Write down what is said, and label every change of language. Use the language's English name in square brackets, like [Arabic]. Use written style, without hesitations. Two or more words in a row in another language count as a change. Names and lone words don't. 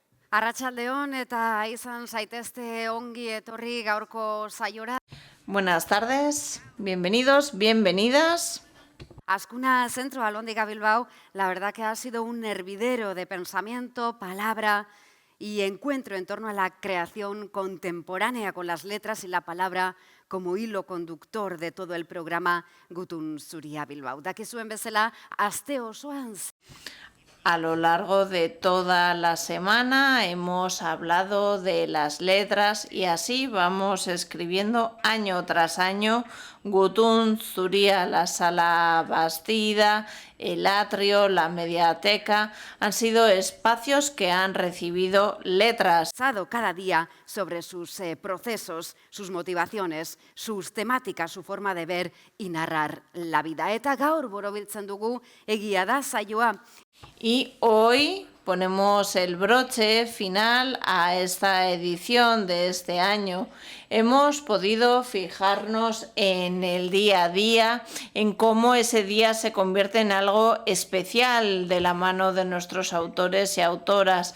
[Basque] Arratsaldeon eta izan zaitezte ongi etorri gaurko saiora. [Spanish] Buenas tardes, bienvenidos, bienvenidas. Azkuna Centro Alhóndiga Bilbao, la verdad que ha sido un hervidero de pensamiento, palabra y encuentro en torno a la creación contemporánea con las letras y la palabra como hilo conductor de todo el programa Gutun Zuria Bilbao. [Basque] Dakizuen bezala, aste osoan. [Spanish] A lo largo de toda la semana hemos hablado de las letras y así vamos escribiendo año tras año. Gutun Zuria, la Sala Bastida, el atrio, la mediateca, han sido espacios que han recibido letras. Cada día sobre sus procesos, sus motivaciones, sus temáticas, su forma de ver y narrar la vida. [Basque] Eta gaur borobiltzen dugu egia da saioa. [Spanish] Y hoy ponemos el broche final a esta edición de este año. Hemos podido fijarnos en el día a día, en cómo ese día se convierte en algo especial de la mano de nuestros autores y autoras.